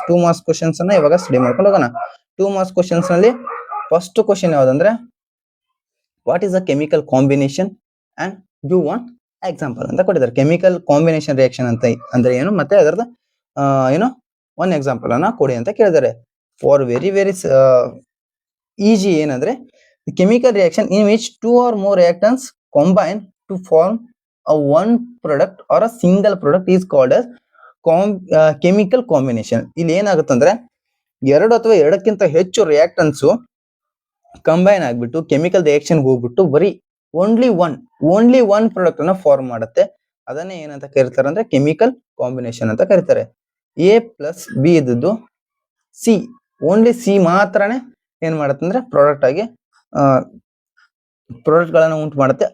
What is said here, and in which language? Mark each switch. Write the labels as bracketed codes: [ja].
[kn] 2 marks questions ಅನ್ನ ಇವಾಗ study ಮಾಡ್ಕೊಂಡು ಹೋಗೋಣ. 2 ಮಾರ್ಕ್ಸ್ ಕ್ವಶನ್ಸ್ ನಲ್ಲಿ first question ಯಾವ್ದಂದ್ರೆ [en] what is the chemical combination and give one example [kn] ಅಂತ ಕೊಟ್ಟಿದ್ದಾರೆ. ಕೆಮಿಕಲ್ ಕಾಂಬಿನೇಷನ್ ರಿಯಾಕ್ಷನ್ ಅಂತ ಅಂದ್ರೆ ಏನು, ಮತ್ತೆ ಅದರದ ಏನು ಒನ್ ಎಕ್ಸಾಂಪಲ್ ಅನ್ನ ಕೊಡಿ ಅಂತ ಕೇಳಿದ್ದಾರೆ. [en] For very very easy ಏನಂದ್ರೆ chemical reaction in which 2 or more reactants combine to form a one product or a single product is called as chemical combination. [kn] ಇಲ್ಲಿ ಏನಾಗುತ್ತಂದ್ರೆ 2 ಅಥವಾ 2ಕ್ಕಿಂತ ಹೆಚ್ಚು ರಿಯಾಕ್ಟನ್ಸ್ ಕಂಬೈನ್ ಆಗ್ಬಿಟ್ಟು ಕೆಮಿಕಲ್ ರಿಯಾಕ್ಷನ್ ಹೋಗ್ಬಿಟ್ಟು ಬರೀ ಓನ್ಲಿ ಒನ್ ಪ್ರಾಡಕ್ಟ್ ಅನ್ನ form ಮಾಡುತ್ತೆ. ಅದನ್ನೇ ಏನಂತ ಕರೀತಾರೆ ಅಂದ್ರೆ ಕೆಮಿಕಲ್ ಕಾಂಬಿನೇಷನ್ ಅಂತ ಕರೀತಾರೆ. ಎ ಪ್ಲಸ್ ಬಿ ಇದ್ದದ್ದು ಸಿ, ಓನ್ಲಿ ಸಿ ಮಾತ್ರನೇ ಏನ್ ಮಾಡುತ್ತೆ ಅಂದ್ರೆ ಪ್ರಾಡಕ್ಟ್ ಆಗಿ ಪ್ರಾಡಕ್ಟ್ ಗಳನ್ನ ಉಂಟು ಮಾಡುತ್ತೆ.